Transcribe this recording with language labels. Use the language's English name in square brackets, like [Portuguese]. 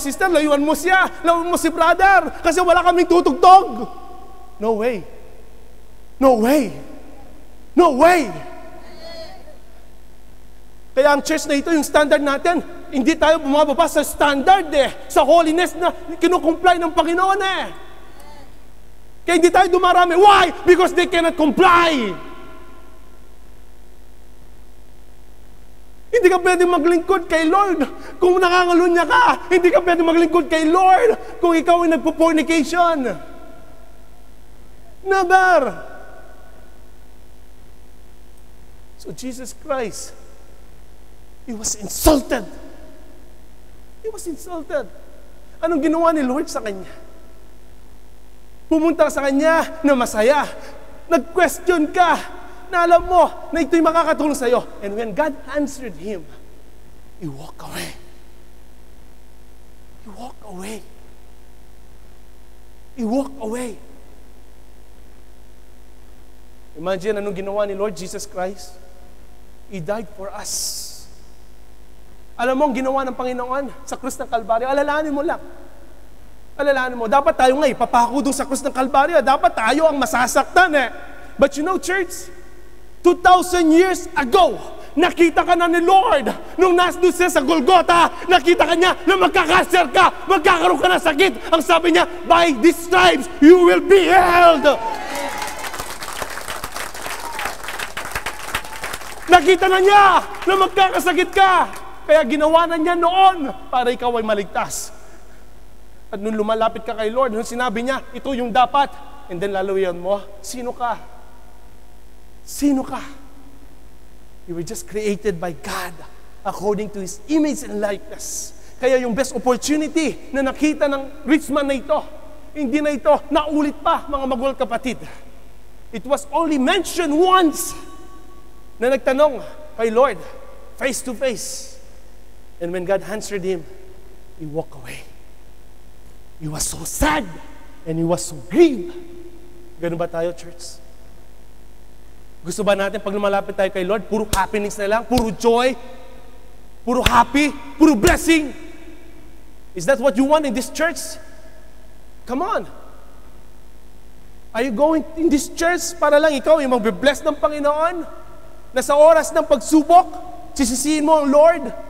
[Filipino] Sister, layuan mo siya. Layuan mo si brother. Kasi wala kaming tutugtog. [English] No way. No way. No way. [Filipino] Kaya ang church na ito, yung standard natin, hindi tayo bumababa sa standard sa holiness na kinukomply ng Panginoon Kaya hindi tayo dumarami. [English] Why? Because they cannot comply. [Filipino] Hindi ka pwedeng maglingkod kay Lord kung nangangalunya ka. Hindi ka pwedeng maglingkod kay Lord kung ikaw ay nagpo-fornication. [English] Never. So Jesus Christ, He was insulted. He was insulted. [Filipino] Anong ginawa ni Lord sa kanya? Pumunta sa kanya na masaya. Nag-question ka na alam mo na ito'y makakatulong sa'yo. [English] And when God answered him, he walked away. He walked away. He walked away. Imagine [Filipino] anong ginawa ni [English] Lord Jesus Christ? He died for us. [Filipino] Alam mo ang ginawa ng Panginoon sa krus ng Kalbaryo? Alalahanin mo lang. Alalahanin mo, dapat tayo nga ipapako doon sa krus ng Kalbaryo. Dapat tayo ang masasaktan eh. [English] But you know, church, 2,000 years ago, [Filipino] nakita ka na ni Lord. Nung nandun siya sa Golgotha, nakita ka niya na magkakaser ka, magkakaroon ka ng sakit. Ang sabi niya, [English] by these stripes, you will be healed. [Filipino] Nakita na niya na magkakasakit ka. Kaya ginawa na niya noon para ikaw ay maligtas. At nung lumalapit ka kay Lord, nung sinabi niya, ito yung dapat. And then lalawian mo, sino ka? Sino ka? [English] You were just created by God according to His image and likeness. [Filipino] Kaya yung best opportunity na nakita ng rich man na ito, hindi na ito naulit pa, mga magulang kapatid. [English] It was only mentioned once [Filipino] na nagtanong kay Lord, [English] face to face. And when God answered him, he walked away. He was so sad and he was so grieved. [Filipino] Ganun ba tayo, church? Gusto ba natin pag lumalapit tayo kay Lord, puro happiness na lang, puro joy, puro happy, puro blessing? [English] Is that what you want in this church? Come on. Are you going in this church [Filipino] para lang ikaw yung mag-bless ng Panginoon? Na sa oras ng pagsubok, sisisihin mo ang Lord?